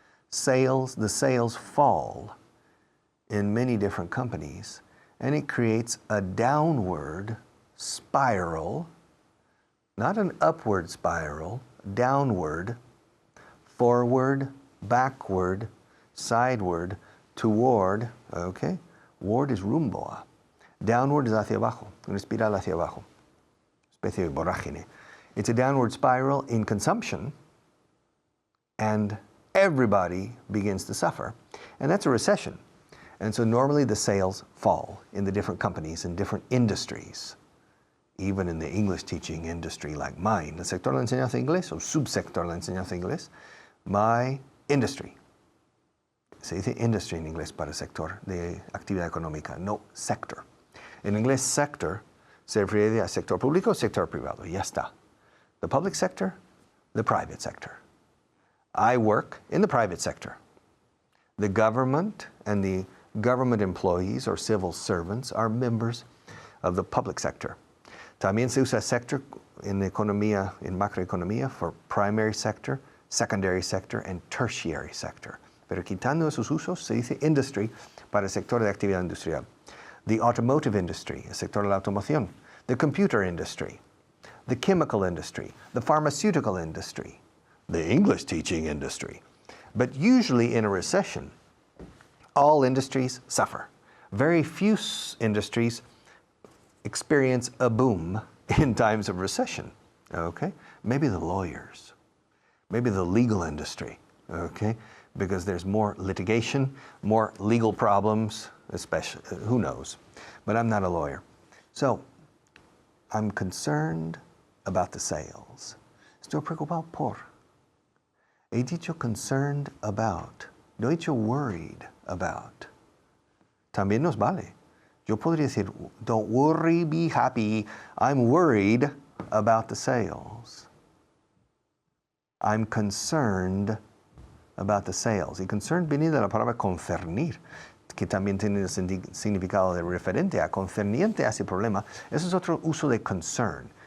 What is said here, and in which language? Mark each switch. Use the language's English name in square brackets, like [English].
[English] The sales fall in many different companies, and it creates a downward spiral, not an upward spiral, downward, forward, backward, sideward, toward, okay? [Spanish] Ward is rumbo. Downward es hacia abajo, una espiral hacia abajo, especie de vorágine. [English] It's a downward spiral in consumption, and everybody begins to suffer. And that's a recession. And so normally the sales fall in the different companies and different industries. Even in the English teaching industry like mine, [Spanish] el sector de la enseñanza de inglés [English] o subsector de la enseñanza de inglés, my industry. [Spanish] Se dice industry en inglés para sector de actividad económica, no sector. En inglés, sector se refiere a sector público o sector privado, y ya está. [English] The public sector, the private sector. I work in the private sector. The government and the government employees or civil servants are members of the public sector. [Spanish] También se usa sector en economía, en macroeconomía, [English] for primary sector, secondary sector, and tertiary sector. [Spanish] Pero quitando esos usos, se dice industry para el sector de actividad industrial. [English] The automotive industry, [Spanish] el sector de la automoción. [English] The computer industry. The chemical industry. The pharmaceutical industry. The English teaching industry. But usually in a recession, all industries suffer. Very few industries experience a boom in times of recession, okay? Maybe the lawyers, maybe the legal industry, okay? Because there's more litigation, more legal problems, especially, who knows? But I'm not a lawyer. So, I'm concerned about the sales. [Spanish] Estoy preocupado por. He dicho concerned about. No he dicho worried about. También nos vale. Yo podría decir, [English] don't worry, be happy. I'm worried about the sales. I'm concerned about the sales. [Spanish] Y concerned viene de la palabra concernir, que también tiene el significado de referente a concerniente a ese problema. Eso es otro uso de concern.